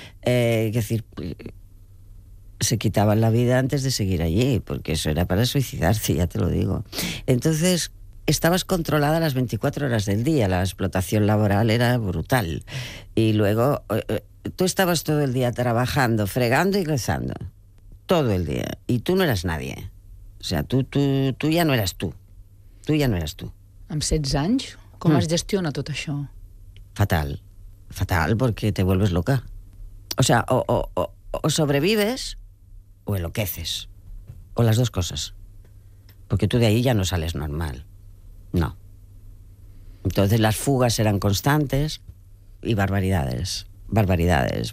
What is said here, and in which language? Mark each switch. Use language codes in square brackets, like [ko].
[es] Se quitaban la vida antes de seguir allí, porque eso era para suicidarse, ya te lo digo. Entonces, estabas controlada las 24 horas del día, la explotación laboral era brutal. Y luego, tú estabas todo el día trabajando, fregando y rezando, todo el día, y tú no eras nadie. O sea, tú ya no eras tú, tú ya no eras tú. [ca] Amb 16 anys, com es gestiona tot això? [es] Fatal, fatal, porque te vuelves loca. O sea, o sobrevives o enloqueces, o las dos cosas, porque tú de ahí ya no sales normal. No. Entonces las fugas eran constantes y barbaridades, barbaridades.